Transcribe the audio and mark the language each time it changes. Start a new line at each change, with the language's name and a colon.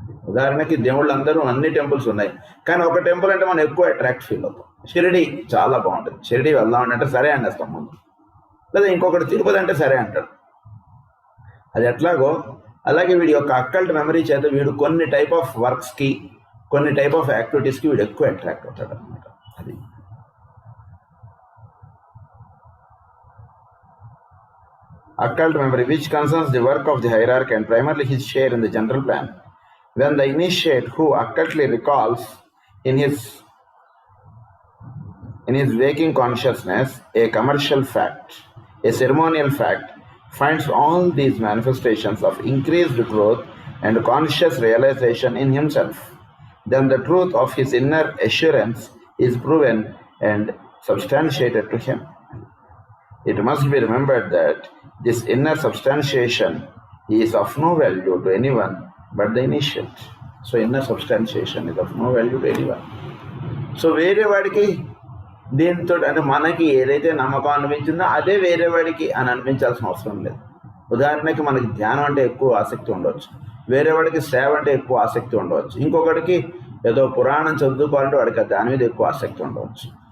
Telugu: ఉదాహరణకి దేవుళ్ళందరూ అన్ని టెంపుల్స్ ఉన్నాయి, కానీ ఒక టెంపుల్ అంటే మనం ఎక్కువ అట్రాక్ట్ ఫీల్ అవుతాం. షిరిడి చాలా బాగుంటుంది, షిరిడి వెళ్దాం అంటే సరే అనేస్తాం ముందు. లేదా ఇంకొకటి తిరుపతి అంటే సరే అంటాడు. అది ఎట్లాగో అలాగే వీడి యొక్క అక్కల్ట్ మెమరీ చేత వీడు కొన్ని టైప్ ఆఫ్ వర్క్స్కి, కొన్ని టైప్ ఆఫ్ యాక్టివిటీస్కి వీడు ఎక్కువ అట్రాక్ట్ అవుతాడు అనమాట.
English: అది occult memory, which concerns the work of the hierarchy and primarily his share in the general plan. When the initiate who occultly recalls in his waking consciousness a commercial fact, a ceremonial fact, finds all these manifestations of increased growth and conscious realization in himself, then the truth of his inner assurance is proven and substantiated to him. It must be remembered that this inner substantiation is of no value to anyone but the initiate. So inner substantiation is of no value to anyone. So
Telugu: వేరే వాడికి దీంతో అంటే మనకి ఏదైతే నమ్మకం అనిపించిందో అదే వేరే వాడికి అని అనిపించాల్సిన అవసరం లేదు. ఉదాహరణకి మనకి ధ్యానం అంటే ఎక్కువ ఆసక్తి ఉండవచ్చు, వేరే వాడికి సేవ అంటే ఎక్కువ ఆసక్తి ఉండవచ్చు, ఇంకొకటికి ఏదో పురాణం చదువుకోవాలంటే వాడికి దాని మీద ఎక్కువ ఆసక్తి ఉండవచ్చు.